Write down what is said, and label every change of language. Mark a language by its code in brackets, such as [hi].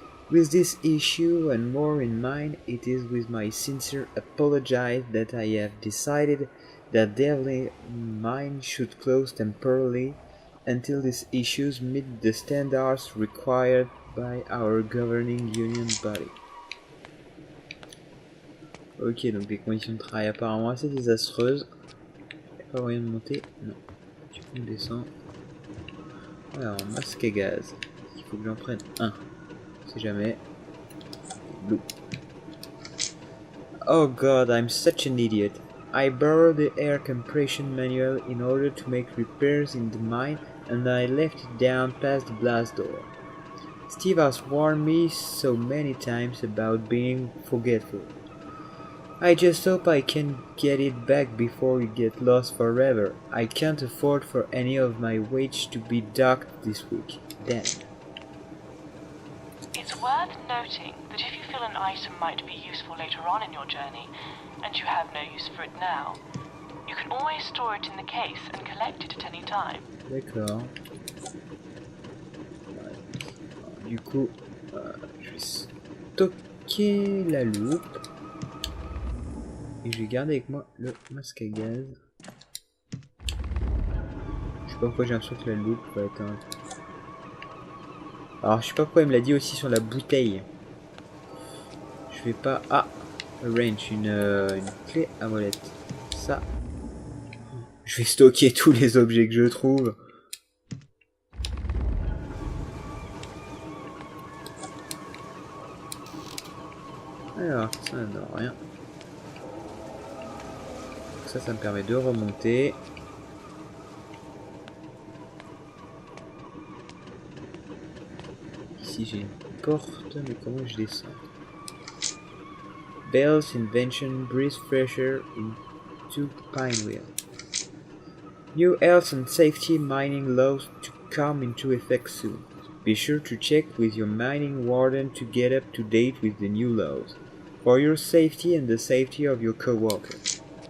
[en] With this issue and more in mind, it is with my sincere apology that I have decided that Devlin Mine should close temporarily until these issues meet the standards required by our governing union body. [fr] Ok, donc les conditions de travail apparemment assez désastreuses. Y'a pas moyen de monter? Non. Du coup on descend. Alors, masque à gaz. Il faut que j'en prenne un. On sait jamais. Blue. [en] Oh god, I'm such an idiot. I borrowed the air compression manual in order to make repairs in the mine and I left it down past the blast door. Steve has warned me so many times about being forgetful. I just hope I can get it back before it gets lost forever. I can't afford for any of my wage to be docked this week. Damn. It's worth noting that if you feel an item might be useful later on in your journey, and you have no use for it now, you can always store it in the case and collect it at any time. [fr] D'accord. Du coup, je vais stocker la loupe. Et je vais garder avec moi le masque à gaz. Je sais pas pourquoi j'ai l'impression que la loupe va être un... Alors je sais pas pourquoi il me l'a dit aussi sur la bouteille. Je vais pas... Ah, range, une clé à molette. Ça. Je vais stocker tous les objets que je trouve. Alors, ça ne donne rien. Ça me permet de remonter. Ici j'ai une porte, mais comment je descends? [en] Bell's invention breathes fresher into Pinewheel. New health and safety mining laws to come into effect soon. Be sure to check with your mining warden to get up to date with the new laws, for your safety and the safety of your co-workers.